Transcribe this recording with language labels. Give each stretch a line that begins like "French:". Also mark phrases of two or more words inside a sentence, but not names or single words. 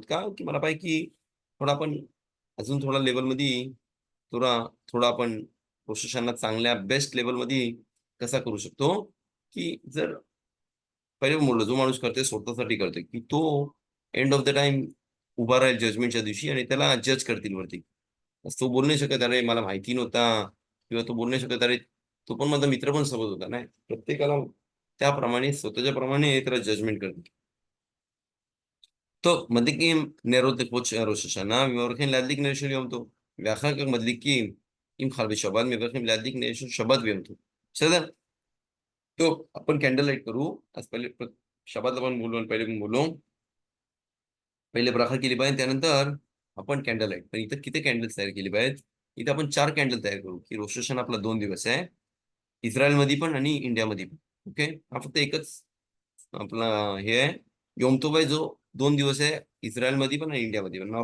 Marathi: का की मला पाहिजे की थोडा आपण अजून थोडा लेवलमध्ये थोडा थोडा आपण रोषांना चांगल्या बेस्ट लेवलमध्ये कसा करू शकतो, की जर पहिले बोललो जो माणूस करते स्वतःसाठी करते, की तो
English: end of the time
Marathi: उभा राहील जजमेंटच्या दिवशी आणि त्याला जज करतील वरती. तो बोलू नाही शकत अरे मला माहिती नव्हता, किंवा तो बोलू नाही शकत अरे तो पण माझा मित्र पण सोबत होता. नाही, प्रत्येकाला त्याप्रमाणे स्वतःच्या प्रमाणे त्याला जजमेंट करते.
Hebrew: טוב, מדליקים נרות לכבוד ראש השנה, ומברכים להדליק נר של יום טוב. ואחר כך מדליקים, אם חל בשבת, מברכים להדליק נר של שבת ויום טוב. בסדר? טוב,
Marathi: आपण कॅन्डल लाईट करू. आज पहिले शबातला पण बोलू आणि पहिले पण बोलू. पहिले ब्राखा केली पाहिजे, त्यानंतर आपण कॅन्डल लाईट. पण इथं किती कॅन्डल्स तयार केली पाहिजेत? इथं आपण 4 कॅन्डल तयार करू, की रोष हशाना आपला 2 दिवस आहे, इस्रायलमध्ये पण आणि इंडियामध्ये पण. ओके, हा फक्त एकच आपला हे आहे योम तोब आहे, जो 2 दिवस आहे इस्रायलमध्ये पण आणि इंडियामध्ये पण.